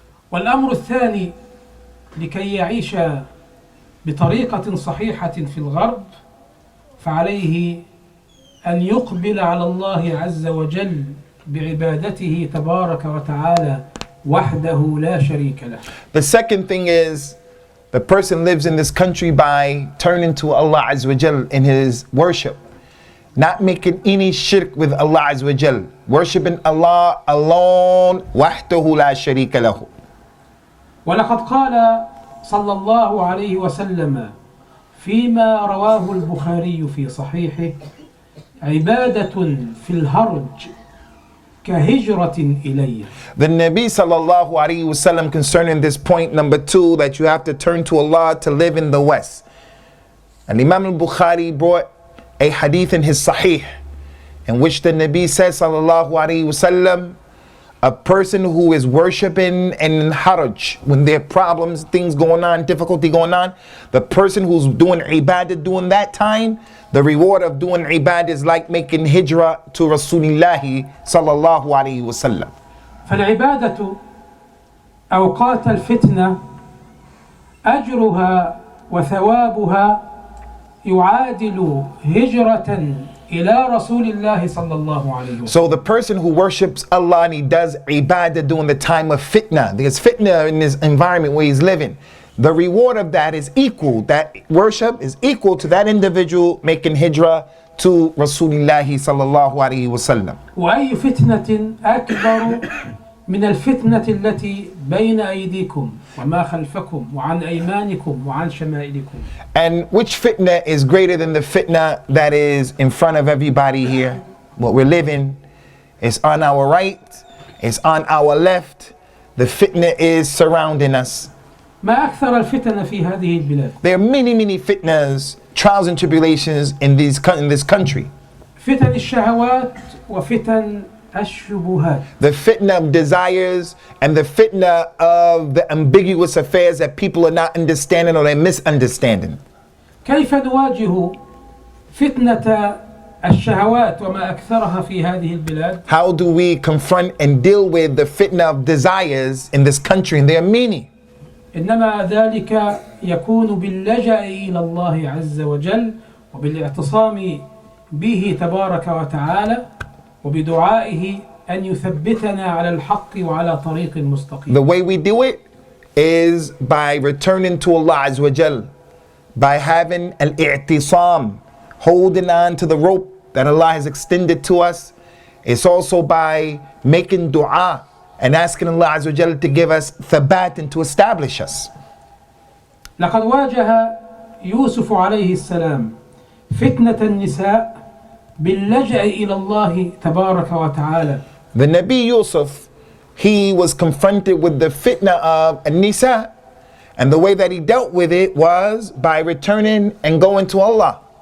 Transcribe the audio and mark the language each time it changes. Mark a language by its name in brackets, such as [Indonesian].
[Arabic] والأمر الثاني لكي يعيش بطريقة صحيحة في الغرب فعليه أن يقبل على الله عز وجل بعبادته تبارك وتعالى وحده لا شريك له. [English] The second thing is the person lives in this country by turning to Allah Azza wa Jal in his worship, not making any shirk with Allah Azza wa Jal, worshiping Allah alone [Arabic] wahdahu la sharika lahu. ولقد قال صلى الله عليه وسلم فيما رواه البخاري في صحيحه عبادة في الهرج كهجرة إلي. [English] The Nabi sallallahu alayhi wasallam concerning this point number 2, that you have to turn to Allah to live in the West. And Imam al-Bukhari brought a hadith in his Sahih in which the Nabi says sallallahu alayhi wasallam, a person who is worshiping in haraj, when there are problems, things going on, difficulty going on, the person who's doing ibadah during that time, the reward of doing ibadah is like making hijrah to Rasulullah sallallahu alayhi wasallam. [Arabic] فالعبادة أوقات الفتنة أجرها وثوابها يعادل هجرة إلى رسول الله صلى الله عليه وسلم. [English] So the person who worships Allah and he does ibadah during the time of fitna, there's fitna in his environment where he's living, the reward of that is equal, that worship is equal to that individual making hijrah to Rasulullah sallallahu alayhi wasallam. [Arabic] وأي فتنة أكبر من الفتنة التي بين أيديكم وما خلفكم وعن أيمانكم وعن شمائلكم. [English] And which fitna is greater than the fitna that is in front of everybody here? What we're living is on our right, it's on our left. The fitna is surrounding us. [Arabic] ما أكثر الفتن في هذه البلاد. [English] There are many fitnas, trials and tribulations in this country. [Arabic] فتن الشهوات وفتن الشبهات. [English] The fitna of desires and the fitna of the ambiguous affairs that people are not understanding or they're misunderstanding. [Arabic] كيف نواجه فتنة الشهوات وما أكثرها في هذه البلاد؟ [English] How do we confront and deal with the fitna of desires in this country? And there are many. [Arabic] إنما ذلك يكون باللجأ إلى الله عز وجل وبالاعتصام به تبارك وتعالى وبدعائه أن يثبتنا على الحق وعلى طريق مستقيم. [English] The way we do it is by returning to Allah Azza wa Jal, by having al-i'tisam, holding on to the rope that Allah has extended to us. It's also by making dua and asking Allah Azza wa Jal to give us thabat and to establish us. [Arabic] لقد واجه يوسف عليه السلام فتنة النساء باللجأ إلى الله تبارك وتعالى. [English] The Nabi Yusuf, he was confronted with the fitna of An-Nisa, and the way that he dealt with it was by returning and going to Allah.